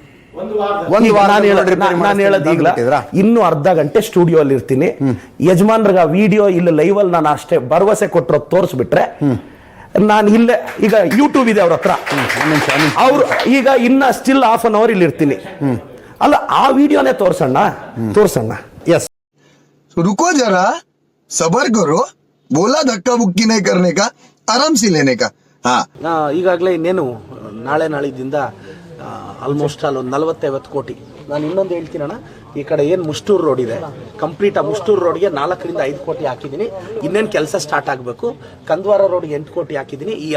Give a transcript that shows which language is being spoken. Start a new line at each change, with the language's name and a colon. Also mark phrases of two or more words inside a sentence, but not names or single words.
Kannada: ನಾನು ಹೇಳೋದು ಈಗ ಇನ್ನು ಅರ್ಧ ಗಂಟೆ ಸ್ಟುಡಿಯೋ ಅಲ್ಲಿ ಇರ್ತೀನಿ. ಯಜಮಾನ್ರಿಗೆ ವಿಡಿಯೋ ಇಲ್ಲಿ ಲೈವ್ ಅಲ್ಲಿ ನಾನು ಅಷ್ಟೇ ಭರವಸೆ ಕೊಟ್ಟರು ತೋರಿಸ್ಬಿಟ್ರೆ ನಾನು ಇಲ್ಲೇ, ಈಗ ಯೂಟ್ಯೂಬ್ ಇದೆ ಅವ್ರ ಹತ್ರ, ಅವ್ರು ಈಗ ಇನ್ನ ಸ್ಟಿಲ್
English: ½ an hour
Kannada: ಇಲ್ಲಿ ಇರ್ತೀನಿ. ಅಲ್ಲ, ಆ ವಿಡಿಯೋನೇ ತೋರ್ಸಣ್ಣ.
Hindi: यस, रुको जरा, सबर करो, बोला धक्का बुक्की नहीं करने का, आराम से लेने का.
Kannada: ಈಗಾಗಲೇ ಇನ್ನೇನು ನಾಳಿದ್ದಿಂದ ಆಲ್ಮೋಸ್ಟ್ ಅಲ್ಲಿ 40-50 ಕೋಟಿ. ನಾನು ಇನ್ನೊಂದು ಹೇಳ್ತೀನಣ್ಣ, ಈ ಕಡೆ ಏನು ಮುಷ್ಟೂರು ರೋಡ್ ಇದೆ, ಕಂಪ್ಲೀಟ್ ಆ ಮುಷ್ಟೂರು ರೋಡ್ಗೆ 4 ರಿಂದ 5 ಕೋಟಿ ಹಾಕಿದ್ದೀನಿ. ಇನ್ನೇನು ಕೆಲಸ ಸ್ಟಾರ್ಟ್ ಆಗಬೇಕು. ಕಂದವಾರ ರೋಡ್ಗೆ 8 ಕೋಟಿ ಹಾಕಿದ್ದೀನಿ.